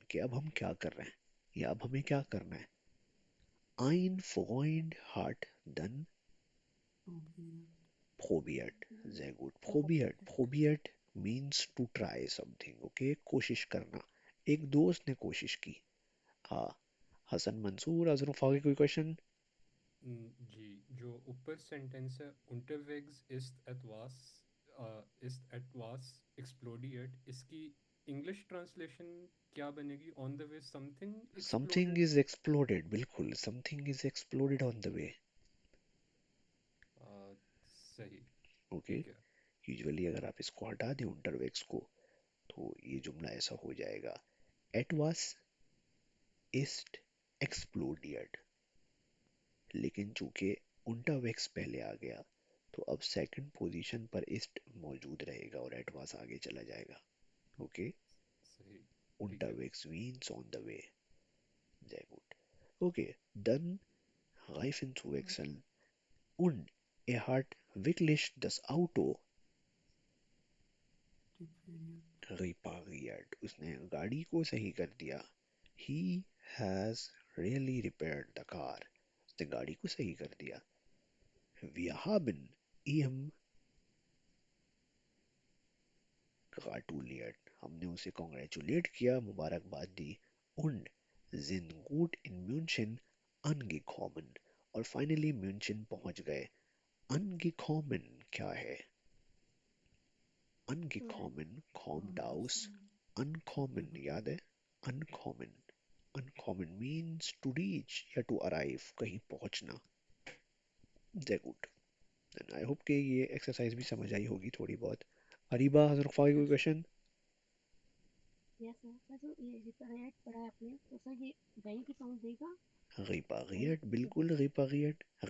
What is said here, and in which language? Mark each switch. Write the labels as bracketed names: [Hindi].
[Hindi] कि अब हम क्या कर रहे हैं या अब हमें क्या करना है. [German] Ein Freund hat dann probiert. Sehr gut. Probiert. [English] Probiert means to try something. [Hindi] Okay कोशिश करना. एक दोस्त ने कोशिश की. हाँ हसन मंसूर अजरफ आगे कोई क्वेश्चन? जी जो ऊपर सेंटेंस है [German] unterwegs ist etwas explodiert, [Hindi] इसकी इंग्लिश ट्रांसलेशन क्या बनेगी? [English] On the way something Something exploded. is exploded. बिल्कुल something is exploded on the way. [Hindi] सही. ओके ठीक है. यूजुअली अगर आप इसको हटा दें unterwegs को तो ये जुमला ऐसा हो जाएगा. [German] Etwas ist explodiert. [Hindi] लेकिन चूंकि unterwegs पहले आ गया तो अब सेकंड पोजीशन पर ist मौजूद रहेगा और etwas आगे चला जाएगा. ओके सही. ठीक है. [English] unterwegs means on the way. [German] Sehr gut. Okay, dann Reifen zu wechseln. Und er hat wirklich das Auto repariert. [Hindi] उसने गाड़ी को सही कर दिया. [English] He has really repaired the car. [Hindi] उसने गाड़ी को सही कर दिया. [German] Wir haben ihm gratuliert. [Hindi] हमने उसे congratulate किया, मुबारकबाद दी. [German] Und sind gut in München angekommen. [Hindi] और finally München पहुंच गए. [German] Angekommen [Hindi] क्या है? अन की तो कॉमन, कॉम कॉम डाउस, डाउस अनकॉमन याद है? [English] uncommon, uncommon means to reach या to arrive, [Hindi] कहीं पहुंचना। [English] Very good. Then I hope [Hindi] कि ये एक्सरसाइज भी समझ आई होगी थोड़ी बहुत। अरीबा हजरत कोई क्वेश्चन? [English] Yes sir. [Hindi] सर जो ये रिपेयर पढ़ा है आपने, तो सर ये बैंक की साउंड देगा? बैंक [German] repariert, बिल्कुल repariert.